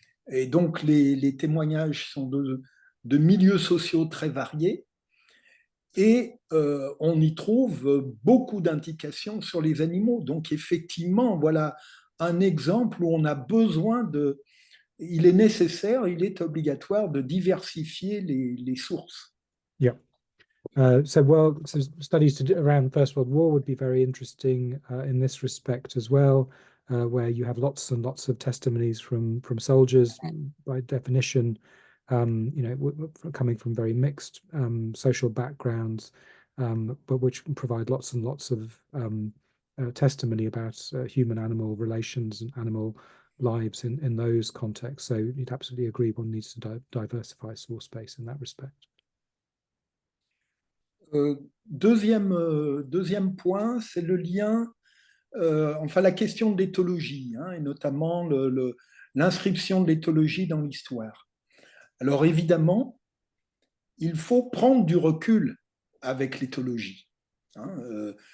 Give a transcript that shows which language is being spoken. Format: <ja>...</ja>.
<fr>Et donc, les témoignages sont de milieux sociaux très variés. Et on y trouve beaucoup d'indications sur les animaux. Donc, effectivement, voilà un exemple où on a besoin de... Il est nécessaire, il est obligatoire de diversifier les sources.</fr> <en>Yeah. So studies around First World War would be very interesting in this respect as well, where you have lots and lots of testimonies from soldiers, by definition, coming from very mixed social backgrounds, but which provide lots and lots of testimony about human-animal relations and animal lives in those contexts. So you'd absolutely agree one needs to diversify source base in that respect.</en> <fr>Deuxième point, c'est le lien, enfin la question de l'éthologie, hein, et notamment l'inscription de l'éthologie dans l'histoire. Alors évidemment, il faut prendre du recul avec l'éthologie. Hein.</fr>